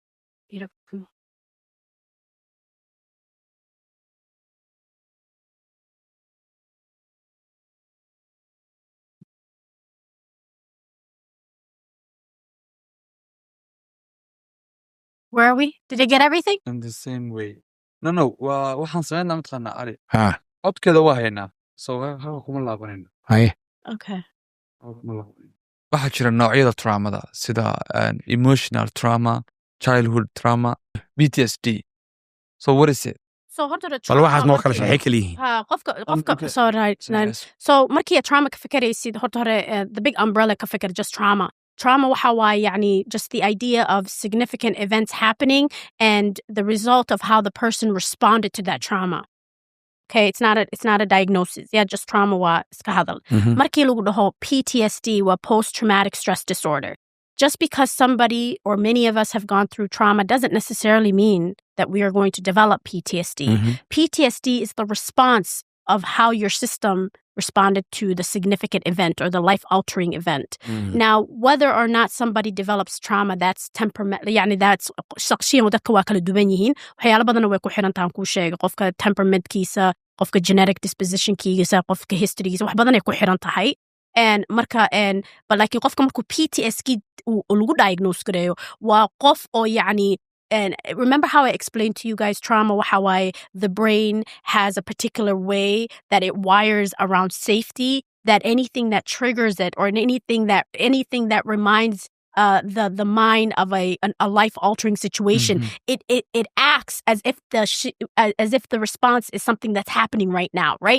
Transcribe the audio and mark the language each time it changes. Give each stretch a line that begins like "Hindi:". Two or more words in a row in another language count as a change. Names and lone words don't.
English: Beautiful. Where are we? Did I get everything? In the same way. No.
Somali: waxaan sameynaa mataqaanaa ari. Ha. Codkeeda waa haynaa. So hawa kuma laabanayno. Haye. Okay. Waxaa jira noocyada traumada sida
English: emotional trauma, childhood trauma,
Somali: PTSD.
English: So what is it?
Somali: So horta the Bal waxaad trauma noo kala sharxay kaliyihiin. qofka
English: so right. So
Somali: markii trauma ka fikiraysid horta hore
English: the big umbrella
Somali: ka fikir
English: just trauma. Trauma
Somali: waxa waaye yani
English: just the idea of significant events happening and the result of how the person responded to that trauma. Okay, it's not a diagnosis.
Somali: Yeah,
English: just trauma
Somali: waa iska hadal. Markii lagu dhaho PTSD waa
English: post-traumatic stress disorder. Just because somebody or many of us have gone through trauma doesn't necessarily mean that we are going to develop PTSD. PTSD is the response of how your system responded to the significant event or the life-altering event. Now, whether or not somebody develops trauma, that's temperament.
Somali: يعني that's
Arabic: شخصية ودك
Somali: waa kala duwan yihiin. waxyaalo badan way ku xiran tahay ku sheega qofka temperamentkiisa, qofka
English: genetic dispositionkiisa,
Somali: qofka historygiisa, wax badan ay ku xiran tahay. And marka
English: but like
Somali: qofka markuu PTSD lagu diagnose gareeyo waa qof oo yani.
English: And remember how I explained to you guys trauma, how the brain has a particular way that it wires around safety, that anything that triggers it or anything that reminds the mind of a life-altering situation, it acts as if the response is something that's happening right now, right?